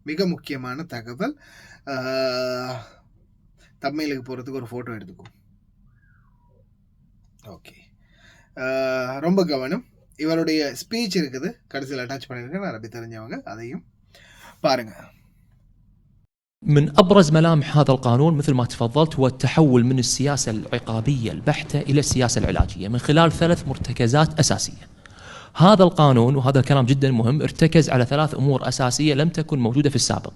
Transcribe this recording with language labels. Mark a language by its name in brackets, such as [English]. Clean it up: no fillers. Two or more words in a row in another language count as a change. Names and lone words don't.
[Tamil] மிக முக்கியமான தகவல். தம்மையிலுக்கு போகிறதுக்கு ஒரு ஃபோட்டோ எடுத்துக்கோ. ஓகே, ரொம்ப கவனம். இவருடைய ஸ்பீச் இருக்குது, கடைசியில் அட்டாச் பண்ணியிருக்கேன், அரபி தெரிஞ்சவங்க அதையும் பாருங்க. [Arabic] من أبرز ملامح هذا القانون مثل ما تفضلت هو التحول من السياسة العقابية البحتة إلى السياسة العلاجية من خلال 3 مرتكزات أساسية. هذا القانون، وهذا الكلام جدا مهم، ارتكز على 3 أمور أساسية لم تكن موجودة في السابق.